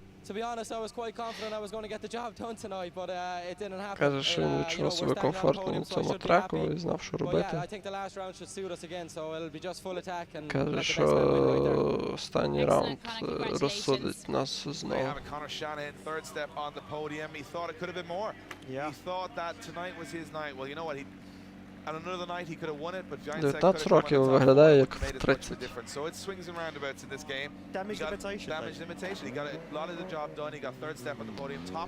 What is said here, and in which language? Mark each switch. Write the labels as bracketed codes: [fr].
[en] To be honest, I was quite confident I was going to get the job done tonight, but it didn't happen. [uk] Каже, що він відчував себе комфортно на цьому треку і знав, що робити. Каже, що останній раунд розсудить нас знову. [en] Conor Shanahan, third step on the podium. He thought it could have been more. He thought that tonight was his night. Well, you know what? On another night he could have won it, but Geinsek could have [uk] 19 років виглядає як в 30. [en] So it swings and roundabouts in this game. Damage limitation. He got a lot of the job done. He got third step on the podium.